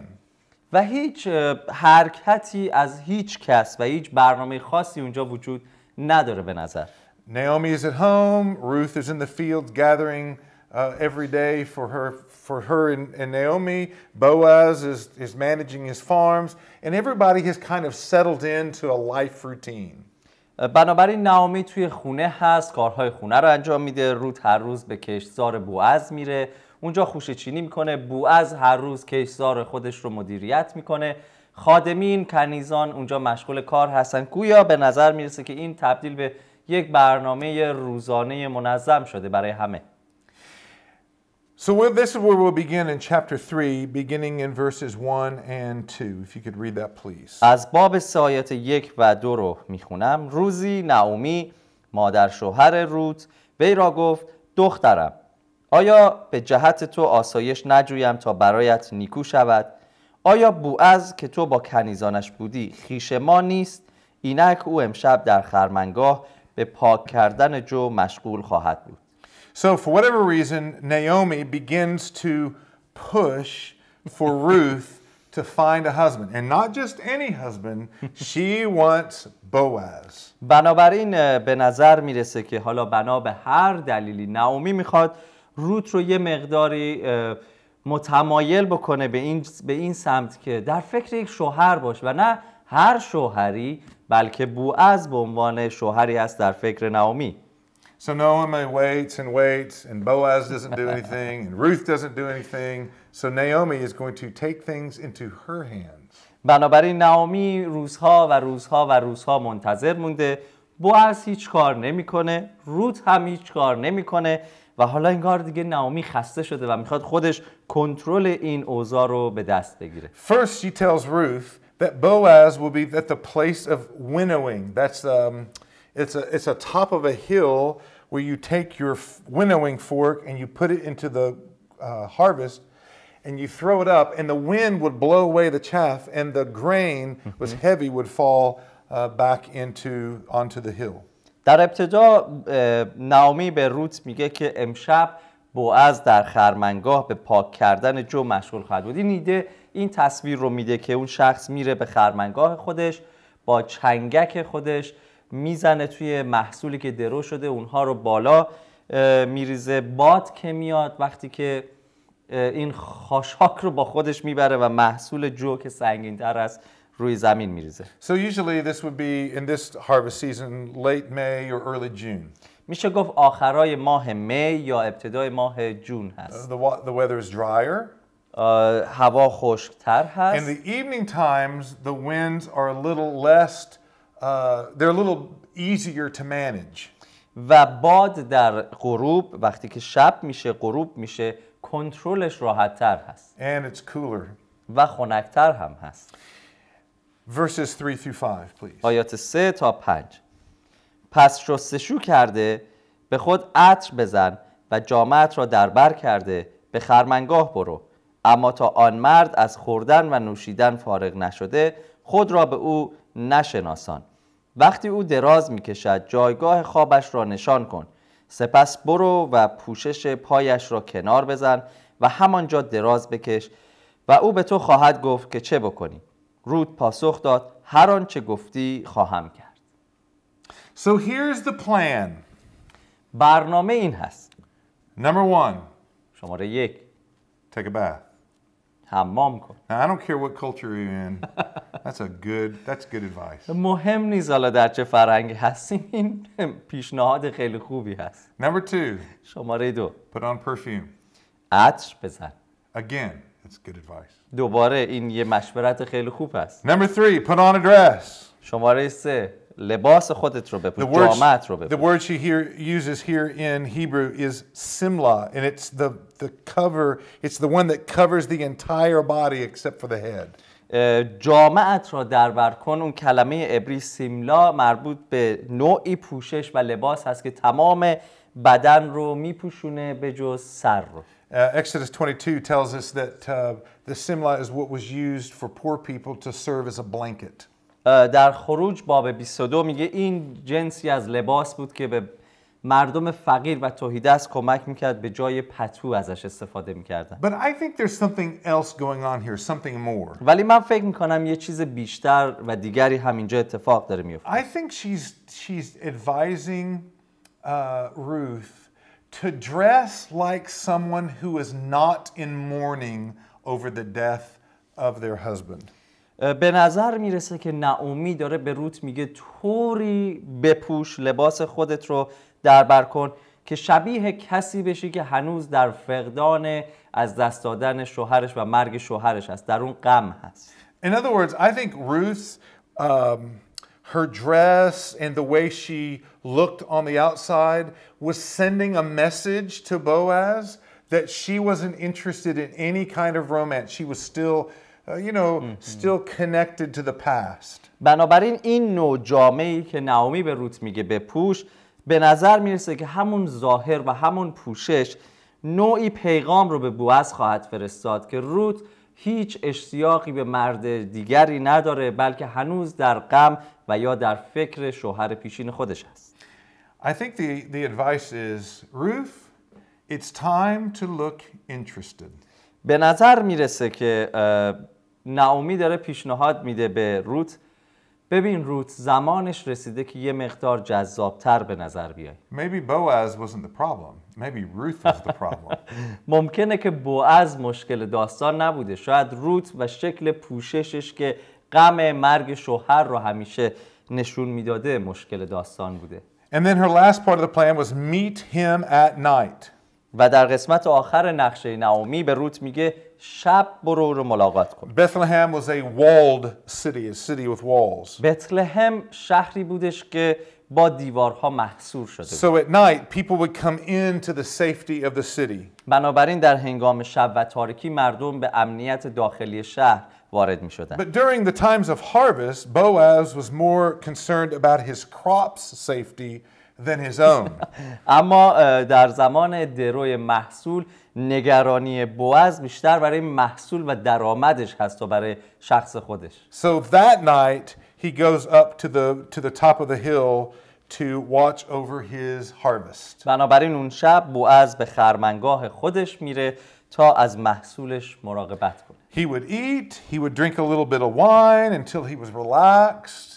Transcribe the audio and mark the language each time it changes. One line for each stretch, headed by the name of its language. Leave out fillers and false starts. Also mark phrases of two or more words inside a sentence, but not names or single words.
Persian: و هیچ حرکتی از هیچ کس و هیچ برنامه خاصی اونجا وجود نداره به نظر.
English: Naomi is at home, Ruth is in the field gathering every day for her and Naomi. Boaz is managing his farms, and everybody has kind of settled into a life routine.
Persian: بنابراین نعومی توی خونه هست، کارهای خونه رو انجام میده. روت هر روز به کشتزار بوعز میره، اونجا خوشه چینی میکنه. بوعز هر روز کشتزار خودش رو مدیریت میکنه. خادمین، کنیزان اونجا مشغول کار هستن. گویا به نظر میرسه که این تبدیل به یک برنامه روزانه منظم شده برای همه.
English: So this is where we'll begin in chapter 3, beginning in verses 1 and 2. If you could read that, please.
Persian: از باب 3 آیات 1 و 2 رو میخونم. روزی نعومی مادر شوهر روت وی را گفت دخترم آیا به جهت تو آسایش نجویم تا برایت نیکو شود؟ آیا بوعز که تو با کنیزانش بودی خویش ما نیست؟ اینک او امشب در خرمنگاه به پاک کردن جو مشغول خواهد بود.
English: So for whatever reason, Naomi begins to push for Ruth to find a husband. And not just any husband, she wants Boaz.
Persian: بنابراین به نظر میرسه که حالا بنا به هر دلیلی نعومی میخواد روت رو یه مقداری متمایل بکنه به این سمت که در فکر یک شوهر باشه و نه هر شوهری بلکه بوعز به عنوان شوهری هست در فکر نعومی.
English: So Naomi waits and waits, and Boaz doesn't do anything, and Ruth doesn't do anything. So Naomi is going to take things into her hands.
Persian: بنابراین نعومی روزها منتظر مونده. بوعز هیچ کار نمیکنه، روت هم هیچ کار نمیکنه و حالا انگار دیگه نعومی خسته شده و میخواد خودش کنترل این اوضاع رو به دست بگیره.
English: First, she tells Ruth that Boaz will be at the place of winnowing. That's it's a top of a hill where you take your winnowing fork and you put it into the harvest and you throw it up, and the wind would blow away the chaff, and the grain was heavy would fall back onto the hill.
Persian: در ابتدا نعومی به روت میگه که امشب بوعز در خرمنگاه به پاک کردن جو مشغول خواهد بود. این ایده این تصویر رو میده که اون شخص میره به خرمنگاه خودش با چنگک خودش میزنه توی محصولی که درو شده، اونها رو بالا میریزه. باد که میاد وقتی که این خاشاک رو با خودش میبره و محصول جو که سنگین‌تر است روی زمین میریزه.
English: So usually this would be in this harvest season, late May or early June.
Persian: میشه گفت آخرای ماه می یا ابتدای ماه جون هست.
English: The weather is drier.
Persian: هوا خشکتر
English: In
Persian: هست.
English: the evening times, the winds are a little less, they're a little easier to manage.
Persian: و باد در غروب وقتی که شب میشه غروب میشه کنترلش راحت‌تر هست.
English: And it's cooler.
Persian: و خنک‌تر هم هست.
English: Verses 3 through 5, please.
Persian: آیات 3 تا 5. پس شستشو کرده به خود عطر بزن و جامه‌ات را در بر کرده به خرمنگاه برو، اما تا آن مرد از خوردن و نوشیدن فارغ نشده خود را به او نشناسان. وقتی او دراز میکشد جایگاه خوابش را نشان کن، سپس برو و پوشش پایش را کنار بزن و همانجا دراز بکش و او به تو خواهد گفت که چه بکنی. رود پاسخ داد هر آنچه گفتی خواهم کرد.
English: So here's the plan.
Persian: برنامه این هست.
English: Number 1,
Persian: شماره 1
English: take a bath.
Persian: حمام کن.
English: Now, I don't care what culture you're in. That's good advice.
Persian: مهم نیست حالا در چه فرهنگی هستیم، این پیشنهاد خیلی خوبی هست.
English: Number 2,
Persian: شماره 2
English: put on perfume.
Persian: عطر بزن.
English: Again, it's good advice.
Persian: دوباره این یه مشورت خیلی خوب است.
English: Number 3, put on a dress.
Persian: شماره 3 لباس خودت رو بپوش، جامه‌ت رو
English: The
Persian: بپوش.
English: word she uses here in Hebrew is simla, and it's the cover. It's the one that covers the entire body except for the head.
Persian: جامه‌ت را در بر کن، اون کلمه عبری سیملا مربوط به نوعی پوشش و لباس هست که تمام بدن رو میپوشونه به جز سر رو.
English: Exodus 22 tells us that the simla is what was used for poor people to serve as a blanket.
Persian: در خروج باب 22 میگه این جنسی از لباس بود که به مردم فقیر و تهیدست کمک میکرد، به جای پتو ازش استفاده میکردن.
English: But I think there's something else going on here, something more.
Persian: ولی من فکر میکنم یه چیز بیشتر و دیگری همینجا اتفاق داره میفته.
English: I think she's advising Ruth to dress like someone who is not in mourning over the death of their husband.
Persian: به نظر میرسه که نعومی داره به روت میگه طوری بپوش، لباس خودت رو در بر کن که شبیه کسی بشی که هنوز در فقدان از دست دادن شوهرش و مرگ شوهرش هست، در اون غم هست.
English: In other words, I think Ruth, her dress and the way she looked on the outside was sending a message to Boaz that she wasn't interested in any kind of romance. She was still still connected to the past.
Persian: بنابراین این نوع جامه‌ای که نعومی به روت میگه بپوش، به نظر میرسه که همون ظاهر و همون پوشش نوعی پیغام رو به بوعز خواهد فرستاد که روت هیچ اشتیاقی به مرد دیگری نداره، بلکه هنوز در غم و یا در فکر شوهر پیشین خودش هست.
English: I think the advice is, Ruth, it's time to look interested.
Persian: به نظر میرسه که نعومی داره پیشنهاد میده به روت، ببین روت زمانش رسیده که یه مقدار جذابتر به نظر بیای.
English: Maybe Boaz wasn't the problem. Maybe Ruth was the problem.
Persian: ممکنه که بوعز مشکل داستان نبوده، شاید روت و شکل پوششش که غم مرگ شوهر رو همیشه نشون میداده مشکل داستان بوده.
English: And then her last part of the plan was meet him at night.
Persian: و در قسمت آخر نقشه نعومی به روت میگه شب برو رو ملاقات کن.
English: Bethlehem was a walled city, a city with walls.
Persian: بتلهم شهری بودش که با دیوارها محصور شده بود.
English: So at night, people would come into the safety of the city.
Persian: بنابراین در هنگام شب و تاریکی مردم به امنیت داخلی شهر وارد می شدن.
English: But during the times of harvest, Boaz was more concerned about his crop's safety than his own.
Persian: اما در زمان دروی محصول نگرانی بوعز بیشتر برای محصول و درآمدش هست تا برای شخص خودش.
English: So that night he goes up to the top of the hill to watch over his harvest.
Persian: بنابراین اون شب بوعز به خرمنگاه خودش میره تا از محصولش مراقبت کنه.
English: He would eat, he would drink a little bit of wine until he was relaxed.